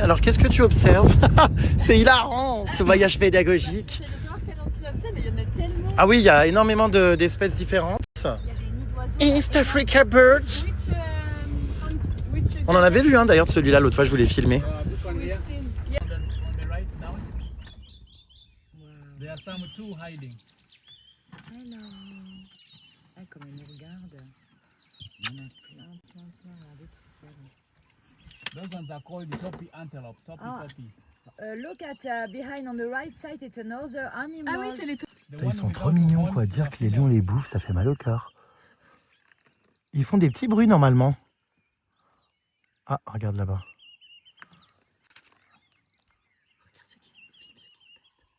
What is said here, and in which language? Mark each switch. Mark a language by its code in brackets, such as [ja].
[fr] Alors qu'est-ce que tu observes? C'est hilarant ce voyage pédagogique. Je sais savoir quel antilope c'est, mais il y en a tellement. Ah oui, il y a énormément d'espèces différentes. Il y a des nids d'oiseaux. [en] East Africa Birds. [fr] On en avait vu d'ailleurs de celui-là l'autre fois, je voulais filmer. [en] This one here, on the right now. There are some two hiding. Hello. [fr] Ah, comme elle nous regarde. Il y en a plein. Regardez tout ce qu'il y a. [en] Those ones are called topi antelope. Topi. Look at behind on the right side, it's another animal. [fr] Ah oui, c'est les Ils sont trop mignons quoi, dire que les lions les bouffent, ça fait mal au cœur. Ils font des petits bruits normalement. Ah, regarde là-bas. Regarde ceux qui se filment, ceux qui se battent.